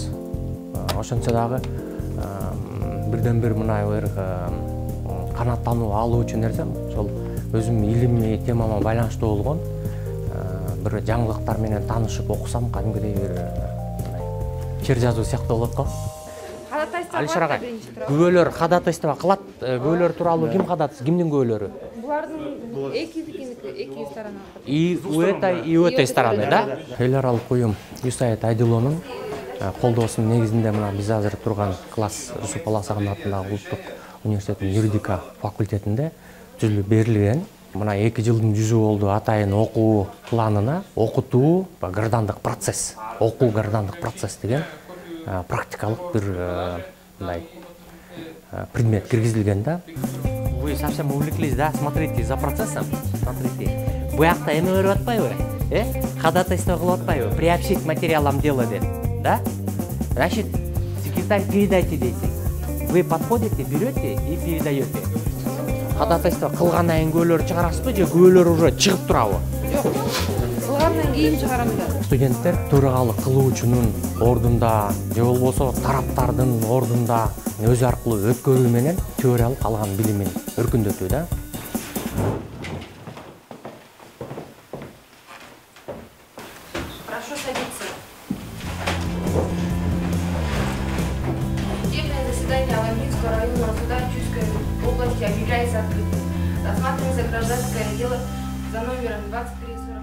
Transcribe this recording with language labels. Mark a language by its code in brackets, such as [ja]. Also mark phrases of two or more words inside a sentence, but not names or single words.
[ky] Ошончо дагы бирден бир мына бир канааттануу алуу үчүн нерсем, ошол өзүм илимий темама байланыштуу болгон бир жаңылыктар менен таанышып окусам, кадимгидей бир чер жазуу сыяктуу болот го. Алишер агай, күбөлөр ходатайство кылат, күбөлөр тууралуу ким ходатайство, кимдин күбөлөрү? Булардын эки сторона. [ru] И у этой стороны, да? [ky] Эл аралык уюм USAID Айдылоонун колдоосунун негизинде мына биз азыр турган класс Жусуп Баласагын атындагы улуттук университеттин юридика факультетинде түзүлүп берилген. Мына 2 жылдын жүзү болду атайын окуу планына окутуу граждандык процесс, окуу граждандык процесс деген практикалык бир мындай предмет киргизилген да. [ru] Вы совсем увлеклись, да? Смотрите за процессом. Смотрите. [ky] Буякта эме берип атпайбы? Ходатайство кылып атпайбы? [ru] Приобщить материалам дела деп, да? Значит, секретарь передайте дейсиз. Вы подходите, берете и передаете. [ky] Ходатайство кылгандан кийин күбөлөр чыгарасызбы же күбөлөр уже чыгып турабы? Жок. Кылгандан кийин чыгарам да. Студенттер төрагалык кылуучунун ордунда же болбосо тараптардын ордунда өзү аркылуу өткөрүү менен теориялык алган билимин өркүндөтүү да. [ru] Прошу садиться. Судебное заседание Аламинского районного суда Чуйской области объявляется открытым. Рассматривается гражданское дело за номером 23.